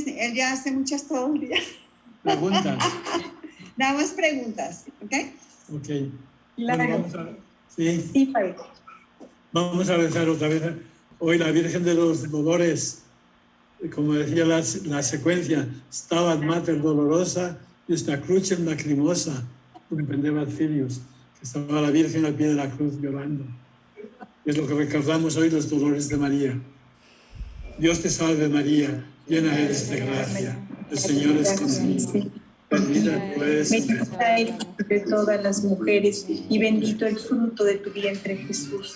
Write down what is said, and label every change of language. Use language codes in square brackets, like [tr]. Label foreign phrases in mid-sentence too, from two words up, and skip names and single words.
[es] Él ya hace muchas todo el día. Preguntas. Nada más preguntas, ¿ok? Ok. Claro. Bueno, sí. Sí, padre. Vamos a rezar otra vez. Hoy la Virgen de los Dolores, como decía la secuencia, [la] Stabat Mater Dolorosa, Justa Crucem Lacrimosa, cum pendebat filius, [es] que estaba la Virgen al pie de la cruz llorando. Es lo que recordamos hoy, los dolores de María. Dios te salve María, llena eres de gracia, el Señor es contigo. Bendita tú eres Bendita eres entre todas las mujeres y bendito el fruto de tu vientre, Jesús.